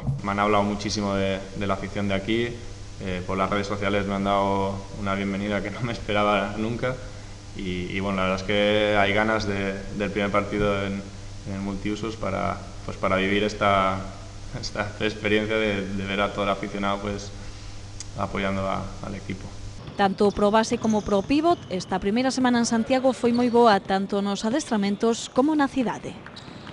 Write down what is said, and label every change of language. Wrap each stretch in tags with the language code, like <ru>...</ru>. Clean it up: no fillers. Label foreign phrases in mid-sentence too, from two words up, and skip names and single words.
<es>Me han hablado muchísimo de la afición de aquí, por las redes sociales me han dado una bienvenida que no me esperaba nunca y bueno, la verdad es que hay ganas del primer partido en el multiusos para vivir esta experiencia de ver a todo el aficionado pues apoyando al equipo.</es> <gl>Tanto pro base como pro pívot, esta primeira semana en Santiago foi moi boa tanto nos adestramentos como na cidade.</gl>